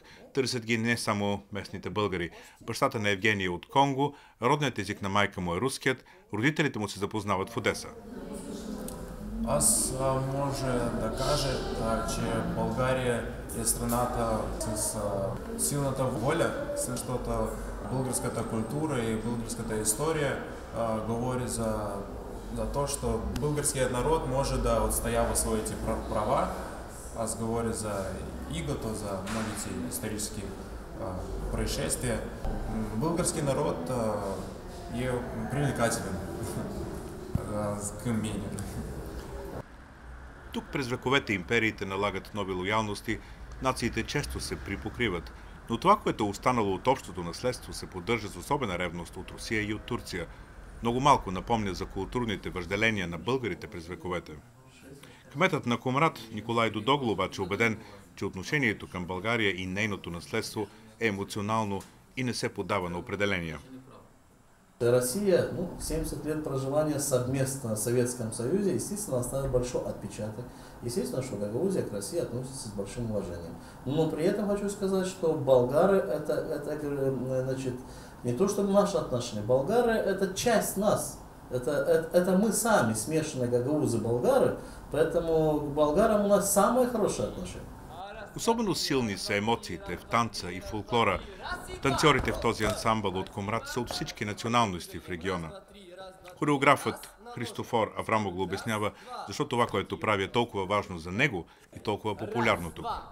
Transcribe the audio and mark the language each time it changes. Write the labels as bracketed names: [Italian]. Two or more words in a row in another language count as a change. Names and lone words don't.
[Bulgarian] Търсят ги не само местните българи. Бащата на Евгений е от Конго, родният език на майка му е руският, родителите му се запознават в Одеса. Аз може да кажа, че България е страната с силната воля, защото българската култура и българската история говори за [Russian] то, что [Bulgarian] българският народ може да отстоява своите права. Аз говоря за игото, за многите исторически происшествия. Български народ е привлекателен към мен. Тук през вековете империите налагат нови лоялности, Нациите често се припокриват, но това, което е останало от общото наследство, се поддържа с особена ревност от Русия и от Турция. Много малко напомня за културните въжделения на българите през вековете. Кметът на Комрат Николай Додогло обаче е убеден, че отношението към България и нейното наследство е емоционално и не се поддава на определения. [Russian] Россия, 70 лет проживания совместно в Советском Союзе, естественно, оставил большой отпечаток. Естественно, что Гагаузия к России относится с большим уважением. Но при этом хочу сказать, что болгары это значит, не то, что наши отношения. Болгары это часть нас. Это мы сами, смешанные гагаузы болгары, поэтому к болгарам у нас самые хорошие отношения. [Bulgarian] Особено силни са емоциите в танца и фолклора. Танцорите в този ансамбъл от Комрат са от всички националности в региона. Хореографът Христофор Аврамоглу обяснява защо това, което прави, е толкова важно за него и толкова популярно тук.